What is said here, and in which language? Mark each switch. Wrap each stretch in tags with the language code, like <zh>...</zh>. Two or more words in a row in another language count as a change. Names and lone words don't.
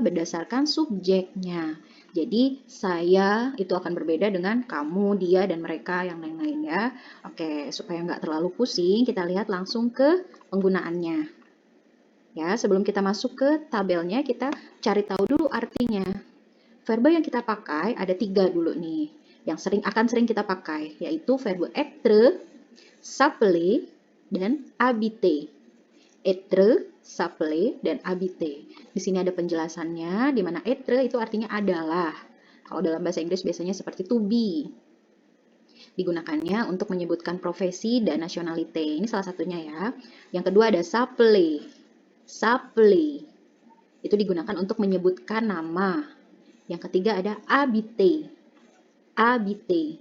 <id>Berdasarkan subjeknya. Jadi saya itu akan berbeda dengan kamu, dia, dan mereka yang lain-lain ya. Oke, supaya nggak terlalu pusing, kita lihat langsung ke penggunaannya. Ya, sebelum kita masuk ke tabelnya, kita cari tahu dulu artinya. Verba yang kita pakai ada 3 dulu nih, yang akan sering kita pakai, yaitu</id> <fr>verbe être, s'appeler,</fr> <id>dan habiter.</id> <fr>Être, s'appeler,</fr> <id>dan habiter. Di sini ada penjelasannya, di mana être itu artinya adalah. Kalau dalam bahasa Inggris biasanya seperti</id> <en>to be.</en> <id>Digunakannya untuk menyebutkan profesi dan nationality. Ini salah satunya ya. Yang kedua ada s'appeler. S'appeler. Itu digunakan untuk menyebutkan nama. Yang ketiga ada habiter. Habiter.</id>